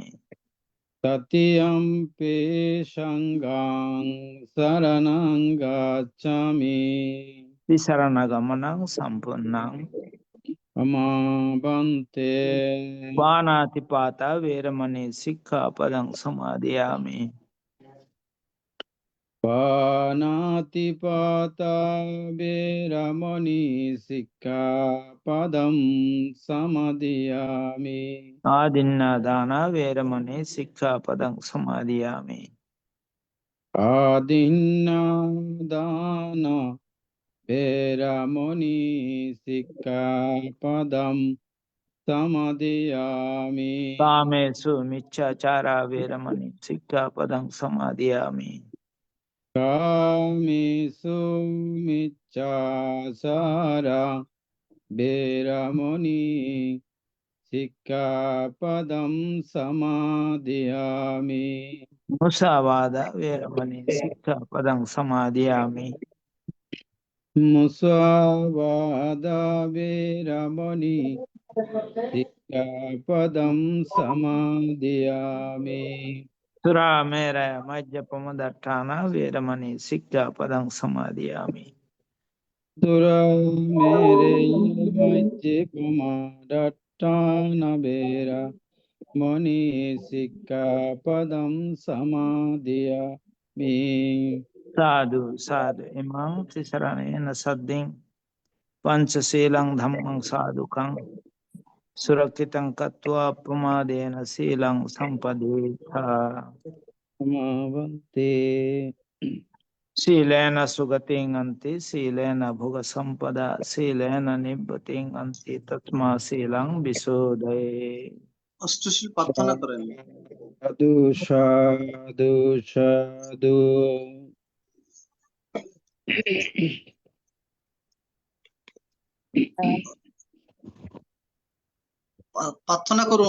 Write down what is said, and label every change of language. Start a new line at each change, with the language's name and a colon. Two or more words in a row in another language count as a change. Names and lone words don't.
Pali: তৃতীয়ম্পি সংঘং শরণং গচ্ছামি। Tisaranagammanang sampunnang. অমাবন্তে Panatipata veramani sikkhapadang samadhiyami. পানাতিপাতা বেরামণি শিক্ষাপদং সমাদিয়ামি। Adinnadana veramani sikkhapadang samadhiyami. আদিন্নাদান বেরামণি শিক্ষাপদং সমাদিয়ামি। Kamesu miccachara veramani sikkhapadang samadhiyami. কামেষু মিচ্ছাচারা বেরামণি শিক্ষাপদং সমাদিয়ামি। Musavada veramani sikkhapadang samadhiyami. মুসাবাদা বেরামণি শিক্ষাপদং সমাদিয়ামি। Sura meraya majjapamadhatthana veramani sikkhapadang samadhiyami. সুরা মেরে মজ্জে পমাদাট্টানা বেরা মণি শিক্ষাপদং সমাদিয়ামি। Sadhu sadhu imang tisaranena sadding panchasilang dhammang sadhukang सुरक्षितं कृत्वा प्रमादेन शीलं सम्पदेथा समावन्ते शीलेन सुगतिं अन्ति शीलेन भोगसम्पदा शीलेन निब्बतिं अन्ति तस्मा शीलं विशोधये
Bangla: অষ্টশীল প্রার্থনা করেন।
Pali: সাধু সাধু সাধু
Bangla: প্রার্থনা করুন।